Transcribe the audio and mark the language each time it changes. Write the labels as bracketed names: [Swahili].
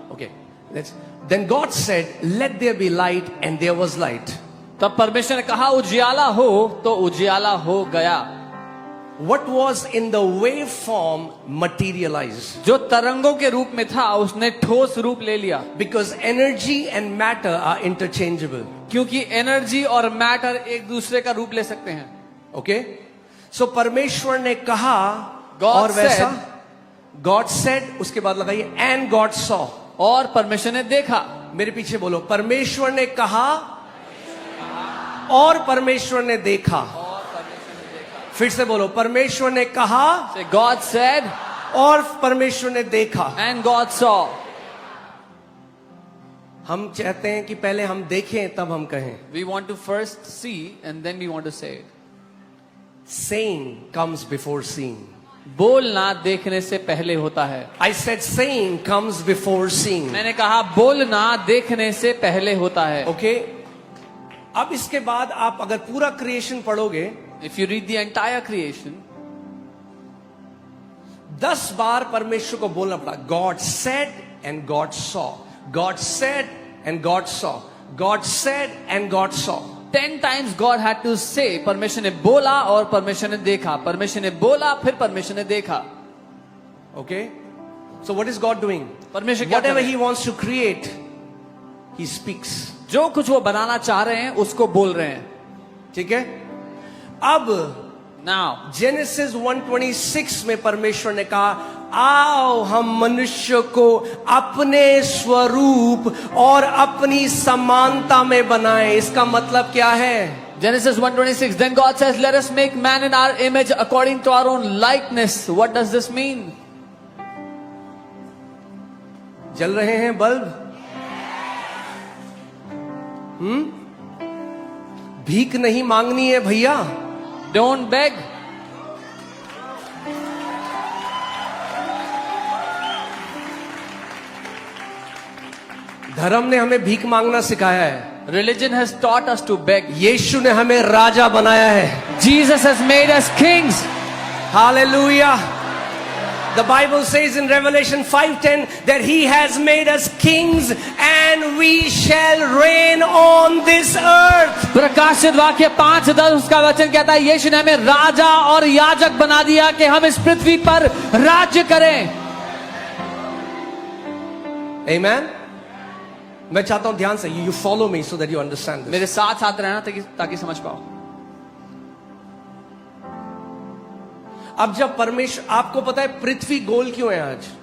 [English] Okay, then God said, "Let there be light," and there was light. [Hindi] तब परमेश्वर ने कहा उजियाला हो तो उजियाला हो गया। [English] what was in the wave form materialized. [Hindi] जो तरंगों के रूप में था उसने ठोस रूप ले लिया, [English] Because energy and matter are interchangeable. [Hindi] क्योंकि एनर्जी और मैटर एक दूसरे का रूप ले सकते हैं. [English] Okay? [Hindi] So परमेश्वर ने कहा [English] God [Hindi] और वैसा [English] said. God said, [Hindi] उसके बाद लगाइए [English] and God saw. [Hindi] और परमेश्वर ने देखा. मेरे पीछे बोलो, परमेश्वर ने कहा और परमेश्वर ने देखा. फिर से बोलो, परमेश्वर ने कहा [English] Say, God said [Hindi] और परमेश्वर ने देखा. [English] and God saw. [Hindi] हम चाहते हैं कि पहले हम देखें तब हम कहें. [English] We want to first see and then we want to say it. Saying comes before seeing. [Hindi] बोलना देखने से पहले होता है. [English] I said saying comes before seeing. [Hindi] मैंने कहा बोलना देखने से पहले होता है. [English] Okay? [Hindi] अब इसके बाद आप अगर पूरा क्रिएशन पढ़ोगे, [English] If you read the entire creation, [Hindi] 10 बार परमेश्वर को बोलना पड़ा. [English] God said and God saw. God said and God saw. God said and God saw. 10 times God had to say, [Hindi] परमेश्वर ने बोला और परमेश्वर ने देखा, परमेश्वर ने बोला फिर परमेश्वर ने देखा. [English] Okay? So what is God doing? [Hindi] परमेश्वर क्या कर [English] Whatever [Hindi] रहे [English] He [Hindi] हैं? [English] wants to create, He speaks. [Hindi] जो कुछ वो बनाना चाह रहे हैं उसको बोल रहे हैं. ठीक है? अब [English] Now, [Hindi] जेनेसिस 1:26 में परमेश्वर ने कहा, आओ हम मनुष्य को अपने स्वरूप और अपनी समानता में बनाएं. इसका मतलब क्या है? [English] Genesis 1:26, then God says, let us make man in our image according to our own likeness. What does this mean? [Hindi] जल रहे हैं बल्ब? भीख नहीं मांगनी है भैया. [English] Don't beg. [Hindi] धर्म ने हमें भीख मांगना सिखाया है. [English] Religion has taught us to beg. [Hindi] यीशु ने हमें राजा बनाया है. [English] Jesus has made us kings. Hallelujah. The Bible says in Revelation 5:10 that He has made us kings and we shall reign on this earth. [Hindi] प्रकाशित वाक्य 5:10 उसका वचन कहता है, यीशु ने हमें राजा और याजक बना दिया कि हम इस पृथ्वी पर राज्य करें. [English] Amen. [Hindi] मैं चाहता हूं ध्यान से [English] you follow me so that you understand this. [Hindi] मेरे साथ साथ रहना ताकि समझ पाओ. अब जब परमेश्वर, आपको पता है पृथ्वी गोल क्यों है आज?